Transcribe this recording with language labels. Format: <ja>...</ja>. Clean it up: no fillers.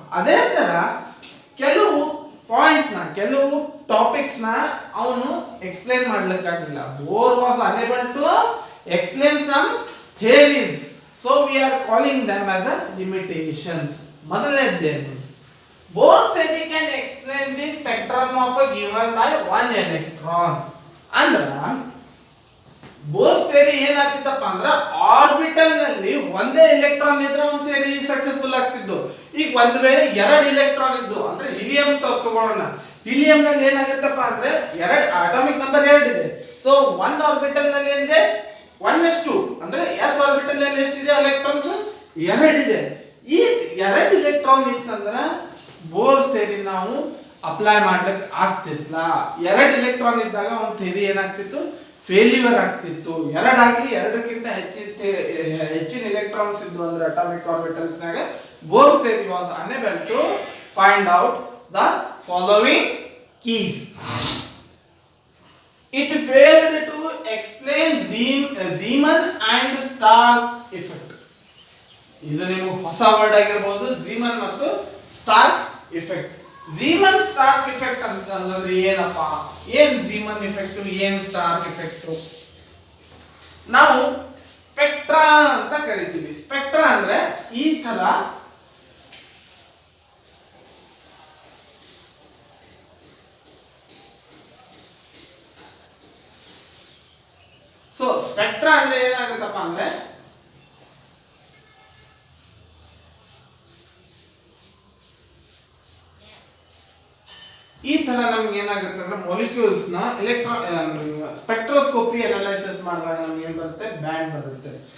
<kn>ಅದೇ ತರ ಕೆಲವು ಪಾಯಿಂಟ್ಸ್ ನ ಕೆಲವು ಟಾಪಿಕ್ಸ್ ನ ಅವನು explain ಮಾಡ್ಲಿಕ್ಕಾಗಿಲ್ಲ.</kn> <en>Bohr was unable to explain some theories, so we are calling them as a limitations.</en> <kn>ಮೊದಲನೇದ್ದೇನು</kn> <en>Bohr's theory can explain the spectrum of a given by one electron.</en> <kn>ಅಂದ್ರ Bohr's theory ಏನಾಗ್ತಿತ್ತಪ್ಪ ಅಂದ್ರ orbital ನಲ್ಲಿ ಒಂದೇ electron ಇದ್ರೆ ಒಂದು theory successful ಆಗ್ತಿದ್ದು. ಈಗ ಒಂದ್ ವೇಳೆ ಎರಡು ಎಲೆಕ್ಟ್ರಾನ್ ಇದ್ದು ಅಂದ್ರೆ ಹೀಲಿಯಂ ತಗೊಳ್ಳೋಣ. ಹೀಲಿಯಂ ನಲ್ಲಿ ಏನಾಗುತ್ತಪ್ಪ ಅಂದ್ರೆ ಎರಡು ಅಟಾಮಿಕ್ ನಂಬರ್ 2 ಇದೆ. ಸೊ ಒನ್ ಆರ್ಬಿಟಲ್ ನಲ್ಲಿ ಏನಿದೆ 1s2 ಅಂದ್ರೆ s ಆರ್ಬಿಟಲ್ ನಲ್ಲಿ ಎಷ್ಟಿದೆ ಎಲೆಕ್ಟ್ರಾನ್ಸ್ 2 ಇದೆ. ಈ ಎರಡು ಎಲೆಕ್ಟ್ರಾನ್ ಇತ್ತಂದ್ರ ಬೋರ್ಸ್ ಥಿಯರಿ ನಾವು ಅಪ್ಲೈ ಮಾಡ್ಲಿಕ್ಕೆ ಆಗ್ತಿತ್ತಲ್ಲ. ಎರಡು ಎಲೆಕ್ಟ್ರಾನ್ ಇದ್ದಾಗ ಒಂದು ಥಿಯರಿ ಏನಾಗ್ತಿತ್ತು ಫೇಲ್ಯೂರ್ ಆಗ್ತಿತ್ತು. ಎರಡಾಗ್ಲಿ ಎರಡಕ್ಕಿಂತ ಹೆಚ್ಚಿನ ಎಲೆಕ್ಟ್ರಾನ್ಸ್ ಇದ್ದು ಅಂದ್ರೆ ಅಟಾಮಿಕ್ ಆರ್ಬಿಟಲ್ಸ್ ನಾಗ Bohr's theory</kn> <en>Was unable to find out the following keys. It failed to explain Zeeman and Stark effect.</en> <kn>ಇದು ನಿಮಗೆ ಹೊಸ ವರ್ಡ್ ಆಗಿರಬಹುದು, ಝೀಮನ್ ಮತ್ತು ಸ್ಟಾರ್ಕ್ ಇಫೆಕ್ಟ್. ಝೀಮನ್ ಸ್ಟಾರ್ಕ್ ಇಫೆಕ್ಟ್ ಅಂತಂದ್ರೆ ಏನಪ್ಪಾ, ಏನ್ ಝೀಮನ್ ಇಫೆಕ್ಟ್, ಏನ್ ಸ್ಟಾರ್ಕ್ ಇಫೆಕ್ಟ್? ನಾವು ಸ್ಪೆಕ್ಟ್ರಾ ಅಂತ ಕರಿತೀವಿ. ಸ್ಪೆಕ್ಟ್ರಾ ಅಂದ್ರೆ ಈ ತರ ಸೊ ಸ್ಪೆಕ್ಟ್ರಾ ಅಂದ್ರೆ ಏನಾಗುತ್ತಪ್ಪ ಅಂದ್ರೆ ಈ ತರ ನಮ್ಗೆ ಏನಾಗುತ್ತೆ ಅಂದ್ರೆ ಮಾಲಿಕ್ಯೂಲ್ಸ್ ನ ಸ್ಪೆಕ್ಟ್ರೋಸ್ಕೋಪಿ ಅನಾಲಿಸಿಸ್ ಮಾಡುವಾಗ ನಮ್ಗೆ ಏನ್ ಬರುತ್ತೆ, ಬ್ಯಾಂಡ್ ಬರುತ್ತೆ.</kn>